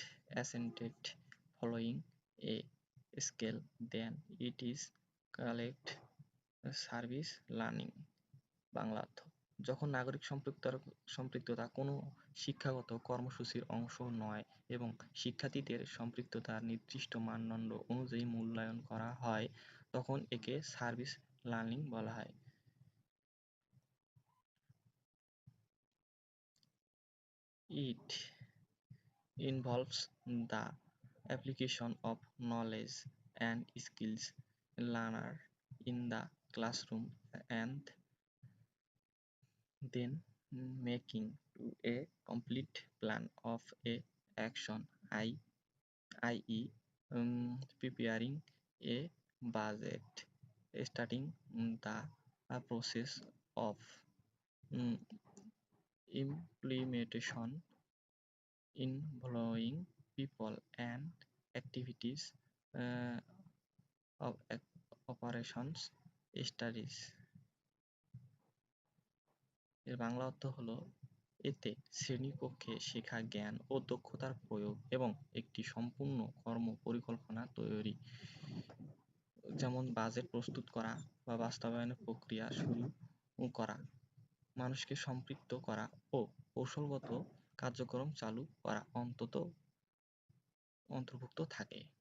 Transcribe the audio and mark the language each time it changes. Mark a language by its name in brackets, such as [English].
[English] ascended following a scale, then it is called service learning. [Bangla] Bangla অর্থ: যখন নাগরিক সম্পৃক্ততা কোনো শিক্ষাগত কর্মসূচির অংশ নয় এবং শিক্ষার্থীদের সম্পৃক্ততার নির্দিষ্ট মানদণ্ড অনুযায়ী মূল্যায়ন করা হয়, তখন একে সার্ভিস লার্নিং বলা হয়। [English] It involves the application of knowledge and skills learned in the classroom and then making to a complete plan of a action, i.e., preparing a budget, starting the process of um, implementation involving people and activities of operations studies। [Bangla] এর বাংলা অর্থ হলো, এতে শ্রেণীকক্ষে শেখা জ্ঞান ও দক্ষতার প্রয়োগ এবং একটি সম্পূর্ণ কর্ম পরিকল্পনা তৈরি, যেমন বাজেট প্রস্তুত করা বা বাস্তবায়নের প্রক্রিয়া শুরু করা, মানুষকে সম্পৃক্ত করা ও কৌশলগত কার্যক্রম চালু করা অন্তর্ভুক্ত থাকে।